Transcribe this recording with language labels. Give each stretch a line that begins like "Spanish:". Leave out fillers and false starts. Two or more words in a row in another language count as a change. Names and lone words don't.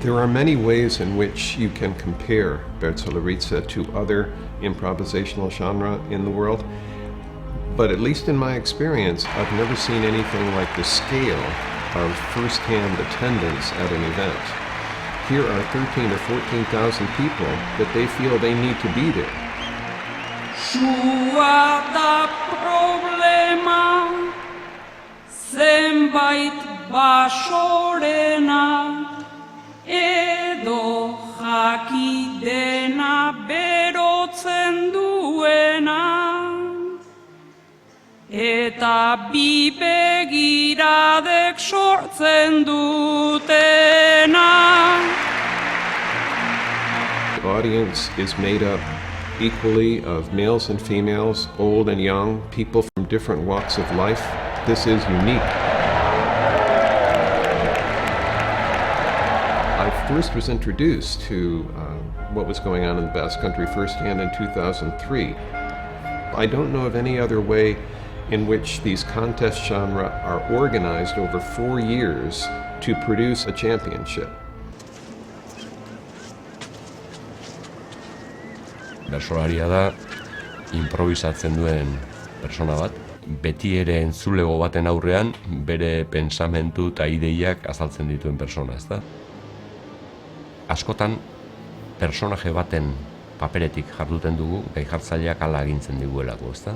English: many ways in which you can compare Bertsolariza to other improvisational genre in the world, but at least in my experience, I've never seen anything like the scale of first-hand attendance at an event. Here are 13 or 14,000 people that they feel they need to be there.
Basque: Sua da problema, zenbait basorena, edo jakidena berotzen duena, eta bi begiradek sortzen dutena.
English: The audience is made up equally of males and females, old and young, people from different walks of life. This is unique. I first was introduced to what was going on in the Basque Country firsthand in 2003. I don't know of any other way in which these contest genres are organized over 4 years to produce a championship.
Basque: Bertsolaria da improvisatzen duen persona bat, beti ere entzulego baten aurrean bere pentsamendu eta ideiak azaltzen dituen persona, ezta? Askotan personaje baten paperetik jarduten dugu, gai jartzaileak hala agintzen diguelako, ezta?